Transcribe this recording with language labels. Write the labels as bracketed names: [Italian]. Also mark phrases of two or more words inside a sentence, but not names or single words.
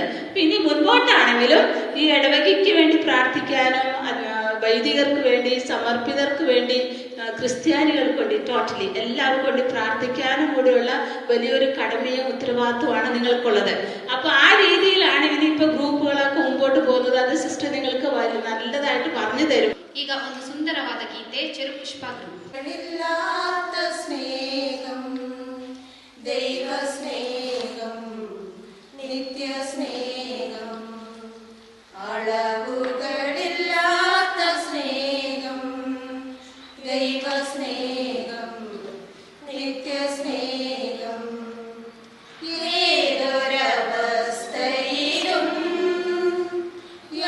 [Malayalam] അപ്പൊ ഇനി മുൻപോട്ടാണെങ്കിലും ഈ ഇടവകയ്ക്ക് വേണ്ടി പ്രാർത്ഥിക്കാനും വൈദികർക്ക് വേണ്ടി, സമർപ്പിതർക്ക് വേണ്ടി, ക്രിസ്ത്യാനികൾക്ക് വേണ്ടി, ടോട്ടലി എല്ലാവർക്കും വേണ്ടി പ്രാർത്ഥിക്കാനും കൂടെയുള്ള വലിയൊരു കടമയും ഉത്തരവാദിത്വമാണ് നിങ്ങൾക്കുള്ളത്. അപ്പൊ ആ രീതിയിലാണ് ഇനിയിപ്പോ ഗ്രൂപ്പുകളൊക്കെ മുമ്പോട്ട് പോകുന്നത്. അത് സിസ്റ്റർ നിങ്ങൾക്ക് നല്ലതായിട്ട് പറഞ്ഞു തരും. [Kannada] ಈಗ ಒಂದು ಸುಂದರವಾದ ಗೀತೆ ಚೆರುಪುಷ್ಪ [Malayalam] സ്നേഹം, ദൈവ സ്നേഹം, നിത്യ സ്നേഹം, അളവുകളില്ലാത്ത സ്നേഹം, ദൈവ സ്നേഹം, നിത്യ സ്നേഹം, ഏതൊരവസ്ഥയിലും